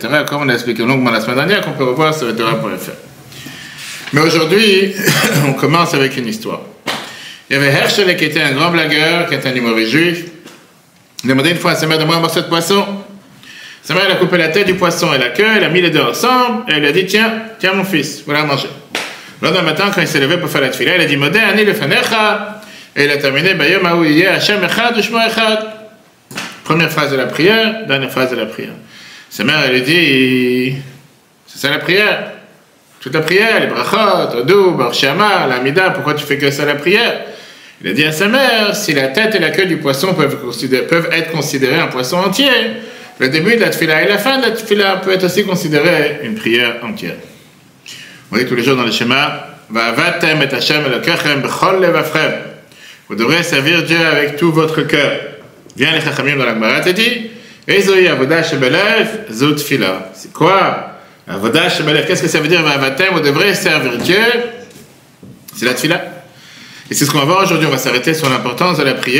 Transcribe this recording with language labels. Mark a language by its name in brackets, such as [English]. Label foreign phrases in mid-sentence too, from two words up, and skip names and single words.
[French] Comme on a expliqué longuement la semaine dernière, qu'on peut revoir sur le Torah.fr. Mais aujourd'hui, on commence avec une histoire. Il y avait Herschel qui était un grand blagueur, qui était un humoriste juif. Il a demandé une fois à sa mère de manger un morceau de poisson. Sa mère, elle a coupé la tête du poisson et la queue, elle a mis les deux ensemble, et elle lui a dit, tiens mon fils, voilà à manger. Le lendemain matin, quand il s'est levé pour faire la tefila, il a dit, [Hebrew] מודה אני לפניך, [French] et il a terminé, [Hebrew] ביום ההוא יהיה השם אחד ושמו אחד. [French] Première phrase de la prière, dernière phrase de la prière. Sa mère, elle lui dit, c'est ça la prière. Toute la prière, les brachot, Odou, Bar Shama, l'Amida, pourquoi tu fais que ça la prière? Il a dit à sa mère, si la tête et la queue du poisson peuvent être considérés un poisson entier, le début de la tefila et la fin de la tefila peut être aussi considéré une prière entière. On dit tous les jours dans le schéma, [Hebrew] ועבדתם את השם אלוקיכם בכל לבבכם. [French] Vous devrez servir Dieu avec tout votre cœur. Viens les chachamim dans la Gemara, te dit, [Hebrew] איזו עבודה שבלב זו תפילה. [French] C'est quoi? [Hebrew] עבודה שבלב, [French] qu'est-ce que ça veut dire? Va'avatem, vous devrez servir Dieu. C'est la tefila. Et c'est ce qu'on va voir aujourd'hui. On va s'arrêter sur l'importance de la prière.